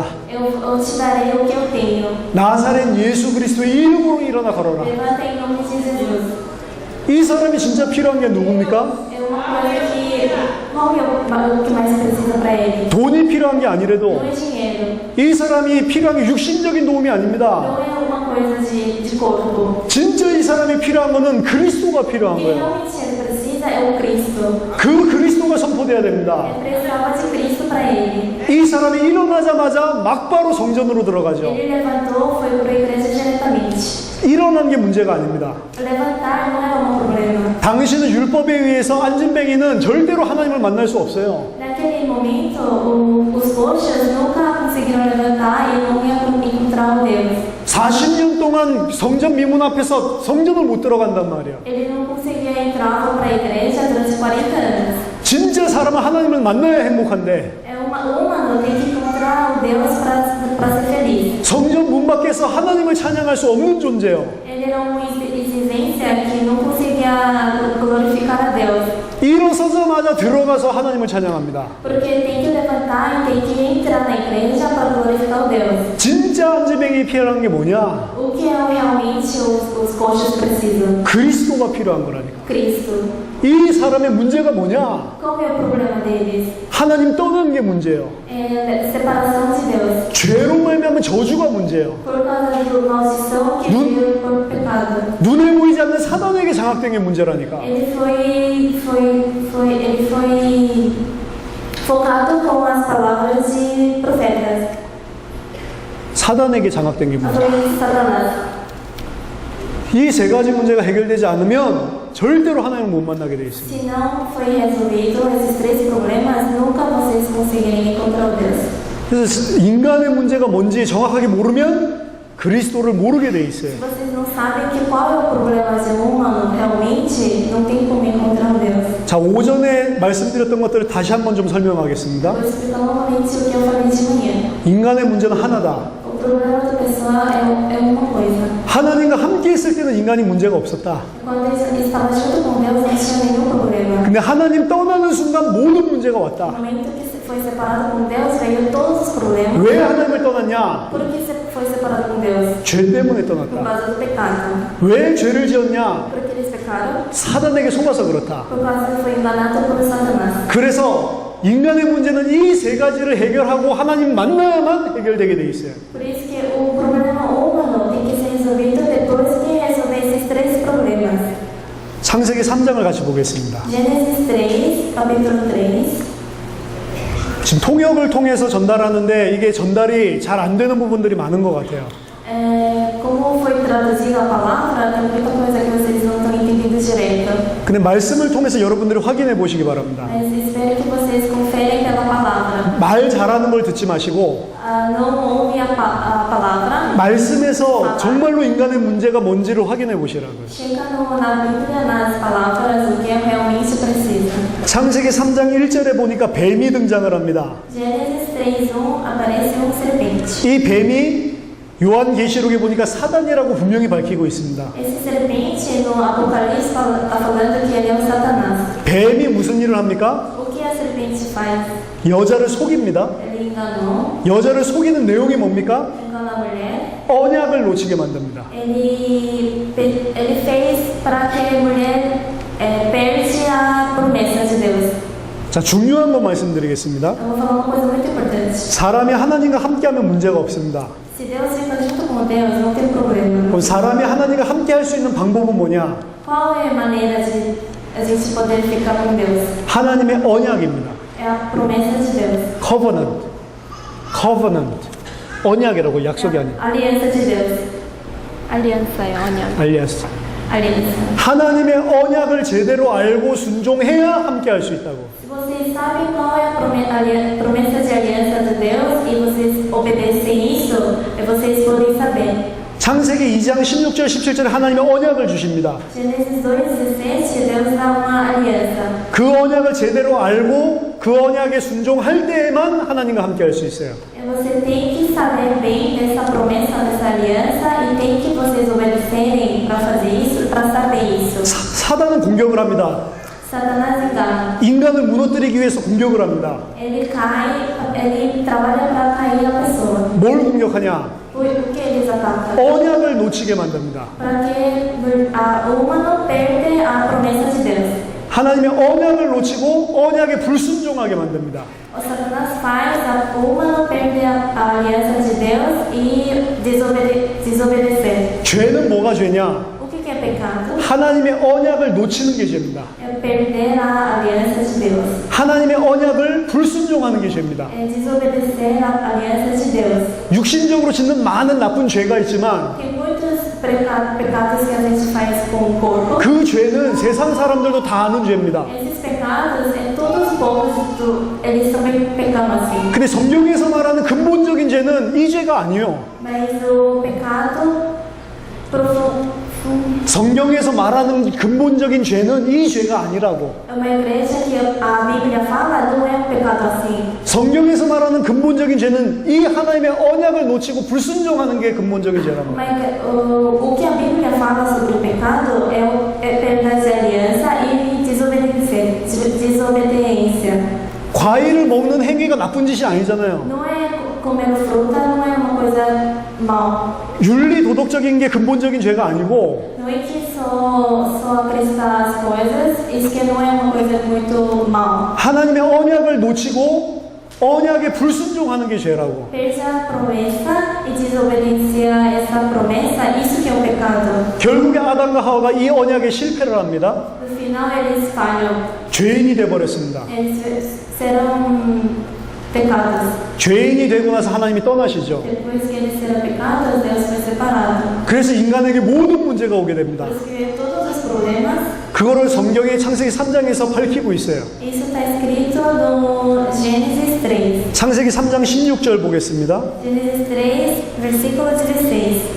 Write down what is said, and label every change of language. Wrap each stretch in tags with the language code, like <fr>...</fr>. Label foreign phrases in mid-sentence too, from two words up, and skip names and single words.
<pt>Eu te darei o que eu tenho.</pt> <ko>나사렛 예수 그리스도의 이름으로 일어나 걸어라.</ko> <pt>Levanta em nome de Jesus.</pt> <ko>이 사람이 진짜 필요한 게 누굽니까?</ko> <pt>É uma coisa que. Qual que é o que mais precisa para ele?</pt> <ko>돈이 필요한 게 a니래도</ko> <pt>Não é dinheiro.</pt> <ko>이 사람이 필요한 게 육신적인 도움이 아닙니다.</ko> <pt>Não é alguma coisa de corpo.</pt> <ko>진짜 이 사람이 필요한 거는 그리스도가</ko> <pt>O</pt> <ko>필요한</ko> <pt>que</pt> <ko>거예요.</ko> <pt>realmente ele precisa é o Cristo.</pt> <ko>그 그리스도가 선포돼야 됩니다.</ko> <pt>Ele precisava de Cristo para ele.</pt> <ko>이 사람이 일어나자마자 막바로 성전으로 들어가죠.</ko> <pt>Ele levantou, foi para a igreja diretamente.</pt> <ko>일어난 게 문제가 아닙니다.</ko> <pt>Levantar não era um problema.</pt> <ko>당시는 율법에 의해서 안진뱅이는 절대로 하나님을 만날 수 없어요.</ko> <pt>Naquele momento, os coxas nunca conseguiram levantar e não iam encontrar o Deus.</pt> <ko>40년 동안 성전 미문 앞에서 성전을 못 들어간단 말이에요.</ko> <pt>Ele não conseguia entrar para a igreja durante 40 anos.</pt> <ko>진짜 사람은 하나님을 만나야 행복한데</ko> <pt>É humano tem que encontrar o Deus para ser feliz.</pt> <ko>성전 문 밖에서 하나님을 찬양할 수 없는 존재예요.</ko> <pt>Ele era uma existência que não conseguia glorificar a Deus.</pt> <ko>일어서자마자 들어가서 하나님을 찬양합니다.</ko> <pt>Porque tem que levantar e tem que entrar na igreja para glorificar o Deus.</pt> <ko>진짜 안지뱅이 필요한 게 뭐냐?</ko> <pt>O que é realmente os coxas precisam?</pt> <ko>그리스도가 필요한 거라니까.</ko> <pt>Cristo.</pt> <ko>이 사람의 문제가 뭐냐?</ko> <pt>Qual é o problema deles?</pt> <ko>하나님 떠나는 게 문제예요.</ko> <pt>É separação de Deus.</pt> <ko>죄로 말미암은 저주가 문제예요.</ko> <pt>Por causa do maldição que veio por pecado.</pt> <ko>눈에 보이지 않는 사단에게 장악된 게 문제라니까.</ko> <pt>Ele foi focado com as palavras de profetas.</pt> <ko>사단에게 장악된 게 문제예요.</ko> <pt>Foi Satanás.</pt> <ko>이 세 가지 문제가 해결되지 않으면 절대로 하나님을 못 만나게 돼 있습니다.</ko> <pt>Se não foi resolvido esses três problemas, nunca vocês conseguirem encontrar o Deus.</pt> <ko>그래서 인간의 문제가 뭔지 정확하게 모르면 그리스도를 모르게 돼 있어요.</ko> <pt>Se vocês não sabem que qual é o problema de um humano, realmente não tem como encontrar o Deus.</pt> <ko>자, 오전에 말씀드렸던 것들을 다시 한번 좀 설명하겠습니다.</ko> <pt>Vou explicar novamente o que eu falei de manhã.</pt> <ko>인간의 문제는 하나다.</ko> <pt>O problema da pessoa é uma coisa.</pt> <ko>하나님과 함께 있을 때는 인간이 문제가 없었다.</ko> <pt>Quando ele estava junto com Deus, não tinha nenhum problema.</pt> <ko>근데 하나님 떠나는 순간 모든 문제가</ko> <pt>No</pt> <ko>왔다.</ko> <pt>momento que se foi separado com Deus, veio todos os problemas.</pt> <ko>왜 하나님을 떠났냐?</ko> <pt>Por que se foi separado com Deus?</pt> <ko>죄 때문에</ko> <pt>Por</pt> <ko>떠났다.</ko> <pt>causa do pecado.</pt> <ko>왜 죄를 지었냐?</ko> <pt>Por que eles pecaram?</pt> <ko>사단에게 속아서 그렇다.</ko> <pt>Por causa que foi enganado por Satanás.</pt> <ko>그래서 인간의 문제는 이 세 가지를 해결하고 하나님 만나야만 해결되게 돼 있어요.</ko> <pt>Por isso que o problema humano tem que ser resolvido depois que resolver esses três problemas.</pt> <ko>창세기 3장을 같이 보겠습니다.</ko> <pt>Gênesis 3, capítulo 3.</pt> <ko>지금 통역을 통해서 전달하는데 이게 전달이 잘 안 되는 부분들이 많은 것 같아요.</ko> <pt>Como foi traduzida a palavra, tem muita coisa que vocês não estão entendendo direito.</pt> <ko>근데 말씀을 통해서 여러분들이 확인해 보시기 바랍니다.</ko> <pt>Mas espero que vocês conferem pela palavra.</pt> <ko>말 잘하는 걸 듣지 마시고</ko> <pt>Não ouve a palavra.</pt> <ko>말씀에서 정말로 인간의 문제가 뭔지를 확인해 보시라고요.</ko> <pt>Chega na Bíblia, nas palavras, o que realmente precisa.</pt> <ko>창세기 3장 1절에 보니까 뱀이 등장을 합니다.</ko> <pt>Gênesis 3:1 aparece serpente.</pt> <ko>이 뱀이 요한계시록에 보니까 사단이라고 분명히 밝히고 있습니다.</ko> <pt>Esse serpente no Apocalipse está falando que ele é o Satanás.</pt> <ko>뱀이 무슨 일을 합니까?</ko> <pt>O que a serpente faz?</pt> <ko>여자를 속입니다.</ko> <pt>Ele enganou,</pt> <ko>여자를 속이는 내용이 뭡니까?</ko> <pt>enganou a mulher.</pt> <ko>언약을 놓치게 만듭니다.</ko> <pt>Ele fez para que a mulher perde a promessa de Deus.</pt> <ko>자, 중요한 거 말씀드리겠습니다.</ko> <pt>Eu vou falar uma coisa muito importante.</pt> <ko>사람이 하나님과 함께하면 문제가 없습니다.</ko> <pt>Se Deus fica junto com Deus, não tem problema.</pt> <ko>그럼 사람이 하나님과 함께할 수 있는 방법은 뭐냐?</ko> <pt>Qual é a maneira de a gente poder ficar com Deus?</pt> <ko>하나님의 언약입니다.</ko> <pt>É a promessa de Deus.</pt> <en>covenant, covenant,</en> <ko>언약이라고 약속이 아니에요.</ko> <pt>Aliança de Deus. Aliança é 언약. 알리아스. Aliança.</pt> <ko>하나님의 언약을 제대로 알고 순종해야 함께할 수 있다고.</ko> <pt>Se vocês sabem qual é a promessa de aliança de Deus e vocês obedecem isso, vocês podem saber.</pt> <ko>창세기 2장 16절 17절에 하나님의 언약을 주십니다.</ko> <pt>Gênesis 2:17, Deus dá uma aliança.</pt> <ko>그 언약을 제대로 알고 그 언약에 순종할 때에만 하나님과 함께할 수 있어요.</ko> <pt>E você tem que saber bem dessa promessa, dessa aliança e tem que vocês obedecerem para fazer isso, para saber isso.</pt> <ko>사단은 공격을 합니다.</ko> <pt>Satanás engana.</pt> <ko>인간을 무너뜨리기 위해서 공격을 합니다.</ko> <pt>Ele trabalha para cair a pessoa.</pt> <ko>뭘 공격하냐?</ko> <pt>Por que eles atacam?</pt> <ko>언약을 놓치게 만듭니다.</ko> <pt>Para que o humano perde a promessa de Deus.</pt> <ko>하나님의 언약을 놓치고 언약에 불순종하게 만듭니다.</ko> <pt>O Satanás faz o humano perde a aliança de Deus e desobedecer.</pt> <ko>죄는 뭐가 죄냐?</ko> <pt>O que é pecado?</pt> <ko>하나님의 언약을 놓치는 게 죄입니다.</ko> <pt>É perder a aliança de Deus.</pt> <ko>하나님의 언약을 불순종하는 게 죄입니다.</ko> <pt>É desobedecer a aliança de Deus.</pt> <ko>육신적으로 짓는 많은 나쁜 죄가 있지만</ko> <pt>Tem muitos pecados que a gente faz com o corpo.</pt> <ko>그 죄는 세상 사람들도 다 아는 죄입니다.</ko> <pt>Esses pecados, todos os povos, eles também pecam assim.</pt> <ko>근데 성경에서 말하는 근본적인 죄는 이 죄가 아니에요.</ko> <pt>Mas o pecado profundo</pt> <ko>성경에서 말하는 근본적인 죄는 이 죄가 아니라고.</ko> <pt>é uma igreja que a Bíblia fala, não é um pecado assim.</pt> <ko>성경에서 말하는 근본적인 죄는 이 하나님의 언약을 놓치고 불순종하는 게 근본적인 죄랍니다.</ko> <pt>Mas o que a Bíblia fala sobre o pecado é perda de aliança e desobediência.</pt> <ko>과일을 먹는 행위가 나쁜 짓이 아니잖아요.</ko> <pt>Não é comer fruta, não é uma coisa mal.</pt> <ko>윤리 도덕적인 게 근본적인 죄가 아니고</ko> <pt>Não é que só acrescentar as coisas, isso que não é uma coisa muito mal.</pt> <ko>하나님의 언약을 놓치고 언약에 불순종하는 게 죄라고.</ko> <pt>Perde a promessa e desobedecer essa promessa, isso que é o pecado.</pt> <ko>결국에 아담과 하와가 이 언약에 실패를 합니다.</ko> <pt>No final eles falham,</pt> <ko>죄인이 돼버렸습니다.</ko> <pt>eles serão pecados.</pt> <ko>죄인이 되고 나서 하나님이 떠나시죠.</ko> <pt>Depois que eles serão pecados, Deus foi separado.</pt> <ko>그래서 인간에게 모든 문제가 오게 됩니다.</ko> <pt>Por isso que todos os problemas,</pt> <ko>그거를 성경의 창세기 3장에서 밝히고 있어요.</ko> <pt>Isso está escrito no Gênesis 3.</pt> <ko>창세기 3장 16절 보겠습니다.</ko> <pt>Gênesis 3, versículo 16.</pt>